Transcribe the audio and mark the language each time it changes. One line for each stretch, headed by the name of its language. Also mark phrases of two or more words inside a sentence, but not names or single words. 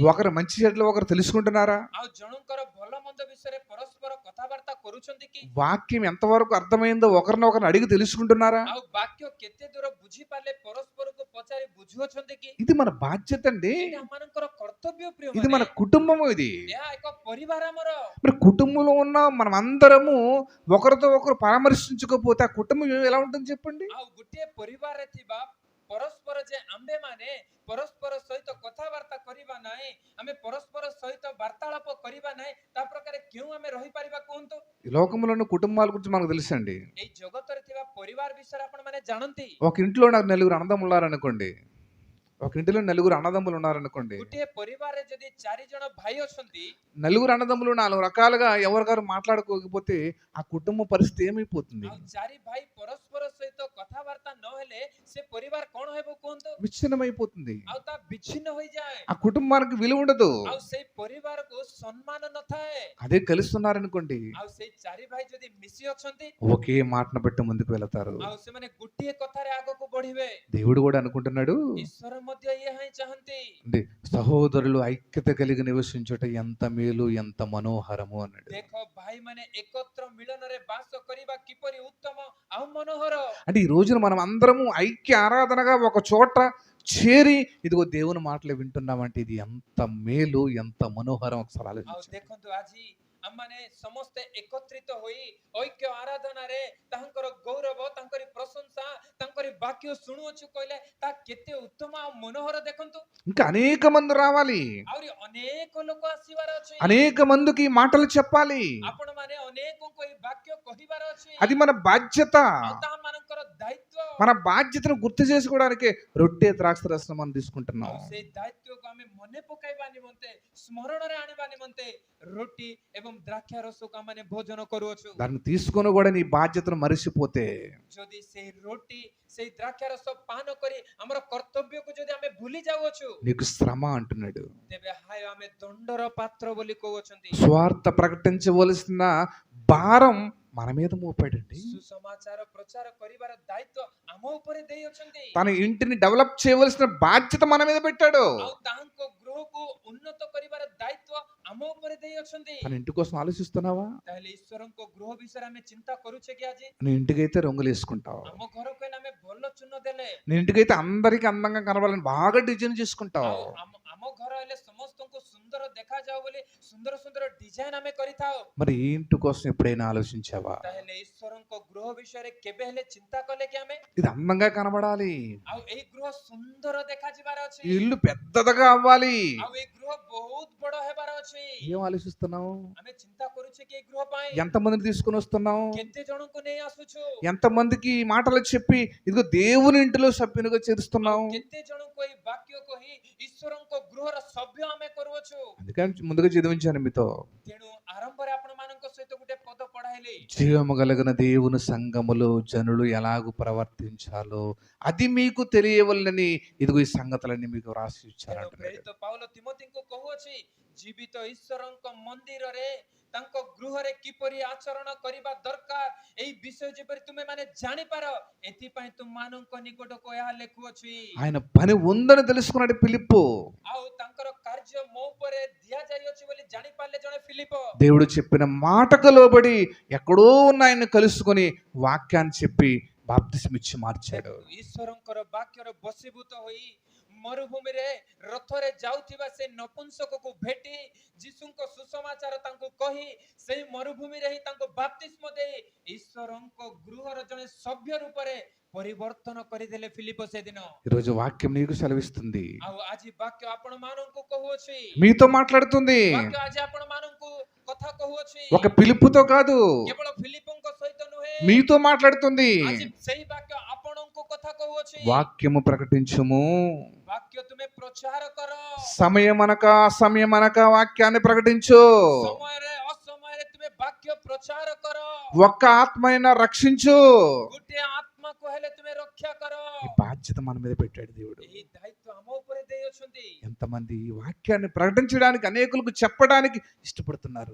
Telugu: ఒకరు మంచి చెడ్డలు ఒకరు తెలుసుకుంటున్నారా?
Odia: ଆଉ ଜଣଙ୍କର ଭଲ ମନ୍ଦ ବିଷୟରେ ପରସ୍ପର କଥାବାର୍ତ୍ତା କରୁଛନ୍ତି କି
Telugu: వాక్యం ఎంతవరకు అర్థమైందో ఒకరినొకరు అడిగి తెలుసుకుంటున్నారా?
Odia: ଆଉ ବାକ୍ୟ କେତେ ଦୂର ବୁଝିପାରିଲେ ପରସ୍ପରକୁ ପଚାରି ବୁଝୁଅଛନ୍ତି କି
Telugu: ఇది మన బాధ్యత అండి.
Odia: ଏଇଟା ଆମମାନଙ୍କର କର୍ତ୍ତବ୍ୟ
Telugu: ఇది మన
Odia: ପ୍ରିୟ
Telugu: కుటుంబము. ఇది
Odia: ଏହା ଏକ ପରିବାର ଆମର
Telugu: మరి కుటుంబంలో ఉన్న మనం అందరము ఒకరితో ఒకరు పరామర్శించుకోకపోతే ఆ కుటుంబం ఎలా ఉంటుంది చెప్పండి?
Odia: ଆଉ ଗୋଟିଏ ପରିବାରରେ ଥିବା ପରସ୍ପର ଯେ ଆମ୍ଭେମାନେ ପରସ୍ପର ସହିତ କଥାବାର୍ତ୍ତା କରିବା ନାହିଁ ଆମେ ପରସ୍ପର ସହିତ ବାର୍ତ୍ତାଳାପ କରିବା ନାହିଁ ତା ପ୍ରକାରେ କେଉଁ ଆମେ ରହିପାରିବା କୁହନ୍ତୁ
Telugu: ఈ లోకంలో ఉన్న కుటుంబాల గురించి మనకు తెలుసండి.
Odia: ଏଇ ଜଗତରେ ଥିବା ପରିବାର ବିଷୟରେ ଆପଣ ମାନେ ଜାଣନ୍ତି
Telugu: ఒక ఇంట్లో నాకు నలుగురు అన్నదమ్ములు ఉన్నారనుకోండి, ఒక ఇంటిలో నలుగురు అన్నదమ్ములు ఉన్నారనుకోండి.
Odia: ଗୋଟିଏ ପରିବାରରେ ଯଦି 4 ଜଣ ଭାଇ ଅଛନ୍ତି,
Telugu: నలుగురు అన్నదమ్ములు 4 రకాలుగా ఎవరిగారు మాట్లాడుకోకపోతే ఆ కుటుంబ పరిస్థితి ఏమైపోతుంది?
Odia: ଆଉ 4 ଭାଇ ପରସ୍ପର ସହିତ କଥାବାର୍ତ୍ତା ନହେଲେ ସେ ପରିବାର କଣ ହେବ କୁହନ୍ତୁ?
Telugu: విచ్ఛిన్నమైపోతుంది.
Odia: ଆଉ ତା ବିଚ୍ଛିନ୍ନ ହୋଇଯାଏ।
Telugu: ఆ కుటుంబానికి విలువ ఉండదు.
Odia: ଆଉ ସେଇ ପରିବାରକୁ ସମ୍ମାନ నଥାଏ।
Telugu: అదే కలుస్తున్నారనుకోండి,
Odia: ଆଉ ସେଇ 4 ଭାଇ ଯଦି ମିଶି ଅଛନ୍ତି,
Telugu: ఒకే మాటను బట్టి ముందుకు వెళతారు.
Odia: ଆଉ ସେମାନେ ଗୋଟିଏ କଥାରେ ଆଗକୁ ବଢିବେ।
Telugu: దేవుడు కూడా అనుకుంటున్నాడు,
Odia: ଈଶ୍ୱର ମଧ୍ୟ ଏହା ହିଁ ଚାହାନ୍ତି।
Telugu: అంటే సహోదరులు ఐక్యత కలిగి నివసించుట ఎంత మేలు, ఎంత మనోహరము అన్నాడు.
Odia: ଦେଖ ଭାଇ ମାନେ ଏକତ୍ର ମିଳନରେ ବାସ କରିବା କିପରି ଉତ୍ତମ ଆଉ ମନୋହର।
Telugu: అంటే ఈ రోజున మనం అందరము ఐక్య ఆరాధనగా ఒక చోట చేరి ఇదిగో దేవుని మాటలు వింటున్నామంటే ఇది ఎంత మేలు, ఎంత మనోహరం ఒకసారి
Odia: ଆଉ
Telugu: ఆలోచించండి.
Odia: ଦେଖନ୍ତୁ ଆଜି ଆମମାନେ ସମସ୍ତେ ଏକତ୍ରିତ ହୋଇ ଐକ୍ୟ ଆରାଧନାରେ ତାଙ୍କର ଗୌରବ, ତାଙ୍କରି ପ୍ରଶଂସା, ତାଙ୍କରି ବାକ୍ୟ ଶୁଣୁଅଛୁ କହିଲେ ତା କେତେ ଉତ୍ତମ ଆଉ ମନୋହର ଦେଖନ୍ତୁ।
Telugu: ఇంకా అనేక మంది రావాలి,
Odia: ଆହୁରି ଅନେକ ଲୋକ ଆସିବାର ଅଛି।
Telugu: అనేక మందికి ఈ మాటలు చెప్పాలి.
Odia: ଆପଣ ମାନେ ଅନେକଙ୍କୁ ଏହି ବାକ୍ୟ କହିବାର ଅଛି।
Telugu: అది మన బాధ్యత.
Odia: ଆଉ ତାହା ମାନଙ୍କର ଦାୟିତ୍ୱ।
Telugu: మన బాధ్యతను గుర్తు చేసుకోవడానికి రొట్టె ద్రాక్ష రసం మనం తీసుకుంటున్నాం.
Odia: ଆଉ ସେଇ ଦାୟିତ୍ୱକୁ ଆମେ ମନେ ପକାଇବା ନିମନ୍ତେ, ସ୍ମରଣରେ ଆଣିବା ନିମନ୍ତେ ରୋଟି ଏବଂ ଦ୍ରାକ୍ଷା ରସକୁ ଆମେ ଭୋଜନ କରୁଅଛୁ।
Telugu: దాన్ని తీసుకొని కూడా నీ బాధ్యతను మరిచిపోతే
Odia: ଯଦି ସେଇ ରୋଟି, ସେଇ ଦ୍ରାକ୍ଷା ରସ ପାନ କରି ଆମର କର୍ତ୍ତବ୍ୟକୁ ଯଦି ଆମେ ଭୁଲି ଯାଉଅଛୁ,
Telugu: నీకు శ్రమ అంటున్నాడు.
Odia: ତେବେ ହାୟ ଆମେ ଦଣ୍ଡର ପାତ୍ର ବୋଲି କହୁଅଛନ୍ତି।
Telugu: స్వార్థ ప్రకటించవలసిన భారం మన మీద మోపాడండి.
Odia: ସୁସମାଚାର ପ୍ରଚାର କରିବାର ଦାୟିତ୍ୱ ଆମ ଉପରେ ଦେଇଅଛନ୍ତି।
Telugu: తన ఇంటిని డెవలప్ చేయవలసిన బాధ్యత మన మీద పెట్టాడు.
Odia: ଆଉ ତାଙ୍କ ଗୃହକୁ ଉନ୍ନତ କରିବାର ଦାୟିତ୍ୱ ଆମ ଉପରେ ଦେଇଅଛନ୍ତି।
Telugu: తన ఇంటి కోసం ఆలోచిస్తున్నావా?
Odia: ତାହେଲେ ଈଶ୍ୱରଙ୍କ ଗୃହ ବିଷୟରେ ଆମେ ଚିନ୍ତା କରୁଛେ କି ଆଜି?
Telugu: నీ ఇంటికైతే రంగులు వేసుకుంటావు,
Odia: ଆମ ଘରକୁ ହେଲେ ଆମେ ଭଲ ଚୂନ ଦେଲେ,
Telugu: నీ ఇంటికైతే అందరికి అందంగా కనబడాలని బాగా డిజైన్ చేసుకుంటావు.
Odia: ଆଉ ଆମ ଘର ହେଲେ ସମସ୍ତଙ୍କୁ ସୁନ୍ଦର ଦେଖାଯାଉ ବୋଲି ସୁନ୍ଦର ସୁନ୍ଦର ଡିଜାଇନ ଆମେ କରିଥାଉ।
Telugu: మరి ఈ ఇంటి కోసం ఎప్పుడైనా ఆలోచించావా?
Odia: ତାହେଲେ ଈଶ୍ୱରଙ୍କ ଗୃହ ବିଷୟରେ କେବେ ହେଲେ ଚିନ୍ତା କଲେ କି ଆମେ?
Telugu: ఇది అందంగా కనబడాలి,
Odia: ଆଉ ଏଇ ଗୃହ ସୁନ୍ଦର ଦେଖାଯିବାର ଅଛି,
Telugu: ఈ ఇల్లు పెద్దదిగా అవ్వాలి.
Odia: ଆଉ ଏଇ గృହ ବହୁତ ବଡ ହେବାର ଅଛି।
Telugu: ఏం ఆలోచిస్తున్నావు?
Odia: ଆମେ ଚିନ୍ତା କରୁଛେ କି ଏଇ ଗୃହ ପାଇଁ
Telugu: ఎంతమందిని తీసుకొని వస్తున్నావు?
Odia: କେତେ ଜଣଙ୍କୁ ନେଇ ଆସୁଛୁ,
Telugu: ఎంతమందికి ఈ మాటలు చెప్పి ఇదిగో దేవుని ఇంటిలో సభ్యునిగా చేరుస్తున్నావు?
Odia: ଆଉ କେତେ ଜଣଙ୍କୁ ଏଇ ବାକ୍ୟ କହି ଈଶ୍ୱରଙ୍କ ଗୃହର ସଭ୍ୟ ଆମେ କରୁଅଛୁ।
Telugu: అందుకని ముందుగా చదివించాను మీతో,
Odia: ତେଣୁ ଆରମ୍ଭରେ ଆପଣ ମାନଙ୍କ ସହିତ ଗୋଟେ ପଦ ପଢାଇଲି,
Telugu: జీవము కలిగిన దేవుని సంఘములో జనులు ఎలాగూ ప్రవర్తించాలో అది మీకు తెలియవలనని ఇదిగో ఈ సంగతులన్నీ మీకు రాసి
Odia: ତେଣୁ
Telugu: ఇచ్చారంటున్నాడు.
Odia: ପ୍ରେରିତ ପାଉଲ ତିମୋଥୀଙ୍କୁ କହୁଅଛି, ଜୀବିତ ଈଶ୍ୱରଙ୍କ ମନ୍ଦିରରେ ତାଙ୍କ ଗୃହରେ କିପରି ଆଚରଣ କରିବା ଦରକାର ଏଇ ବିଷୟ ଯେପରି ତୁମେ ମାନେ ଜାଣିପାର, ଏଥିପାଇଁ ତୁମମାନଙ୍କ ନିକଟକୁ ଏହା ଲେଖୁଅଛି।
Telugu: ఆయన పని ఉందని తెలుసుకున్నాడు ఫిలిప్పు.
Odia: ଆଉ ତାଙ୍କର କାର୍ଯ୍ୟ ମୋ ଉପରେ ଦିଆଯାଇଅଛି ବୋଲି ଜାଣିପାରିଲେ ଜଣେ ଫିଲିପ।
Telugu: దేవుడు చెప్పిన మాటకు లోబడి ఎక్కడో ఉన్న ఆయన కలుసుకొని వాక్యాన్ని చెప్పి బాప్తిస్మ ఇచ్చి మార్చాడు.
Odia: ଈଶ୍ୱରଙ୍କର ବାକ୍ୟର ବଶୀଭୂତ ହୋଇ ମରୁଭୂମିରେ ରଥରେ ଯାଉଥିବା ସେ ନପୁଂସକକୁ ଭେଟି ଯୀଶୁଙ୍କ ସୁସମାଚାର ତାଙ୍କୁ କହି ସେଇ ମରୁଭୂମିରେ ହିଁ ତାଙ୍କୁ ବାପ୍ତିସ୍ମ ଦେଇ ଈଶ୍ୱରଙ୍କ ଗୃହର ଜଣେ ସଭ୍ୟ ରୂପରେ ପରିବର୍ତ୍ତନ କରିଦେଲେ ଫିଲିପ ସେଦିନ।
Telugu: ఈరోజు వాక్యం నీకు సెలవిస్తుంది,
Odia: ଆଉ ଆଜି ବାକ୍ୟ ଆପଣ ମାନଙ୍କୁ କହୁଅଛି,
Telugu: మీతో మాట్లాడుతుంది.
Odia: ବାକ୍ୟ ଆଜି ଆପଣ ମାନଙ୍କୁ କଥା କହୁଅଛି।
Telugu: ఒక పిలుపుతో కాదు,
Odia: କେବଳ ఫిలిପଙ୍କ ସହିତ ନୁହେଁ,
Telugu: మీతో మాట్లాడుతుంది.
Odia: ଆଜି ସେଇ ବାକ୍ୟ ଆପଣଙ୍କୁ କଥା କହୁଅଛି।
Telugu: వాక్యము ప్రకటించుము,
Odia: ବାକ୍ୟ ତୁମେ ପ୍ରଚାର କର,
Telugu: సమయమనక అసమయమనక వాక్యాన్ని ప్రకటించు,
Odia: ସମୟରେ ଅସମୟରେ ତୁମେ ବାକ୍ୟ ପ୍ରଚାର କର,
Telugu: ఒక్క ఆత్మైనా రక్షించు.
Odia: ଗୋଟିଏ ଆତ୍ମାକୁ ହେଲେ ତୁମେ ରକ୍ଷା କର।
Telugu: ఈ బాధ్యత మన మీద పెట్టాడు దేవుడు.
Odia: ଏହି ଦାୟିତ୍ୱ ଆମ ଉପରେ ଦେଇଅଛନ୍ତି।
Telugu: ఎంతమంది ఈ వాక్యాన్ని ప్రకటించడానికి అనేకులకు చెప్పడానికి ఇష్టపడుతున్నారు?